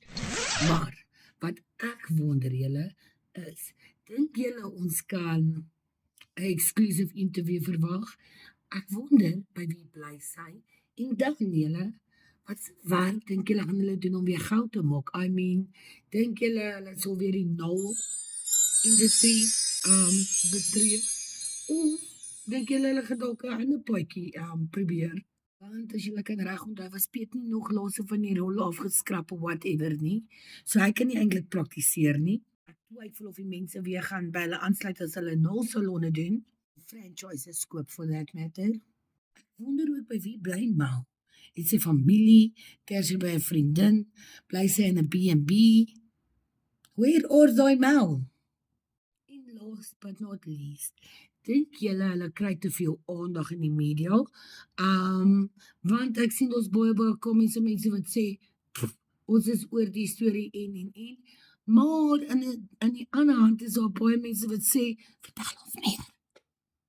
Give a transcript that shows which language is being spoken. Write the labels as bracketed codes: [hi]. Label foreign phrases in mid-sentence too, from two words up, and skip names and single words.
[af] Maar wat ek wonder julle is, dink julle ons kan 'n [en] exclusive interview [af] verwag? Ek wonder by wie bly sy en dan julle, wat se werk dink julle gaan hulle doen om weer goud te maak? [en] I mean, [af] dink julle hulle sal weer die nul industrie betree? Of dink julle hulle gaan dalk 'n ander paadjie probeer? Want as julle kan reg onthou, was Piet nie nog laaste van die rol afgeskrap of whatever nie. So hy kan nie eintlik praktiseer nie. Ek twyfel of die mense weer gaan by hulle aansluit as hulle nul salonne doen. [en] Franchises koop for that matter. [af] Ek wonder ook by wie bly Mal. Het sy familie, kuier sy by 'n vriendin, bly sy in 'n B&B? [en] Where are they Mal? En last but not least, [af] dink julle hulle kry te veel aandag in die media? Want ek sien ons baie comments en mense wat sê ons is oor die storie en. Maar in die ander hand is daar baie mense wat sê vertel ons meer.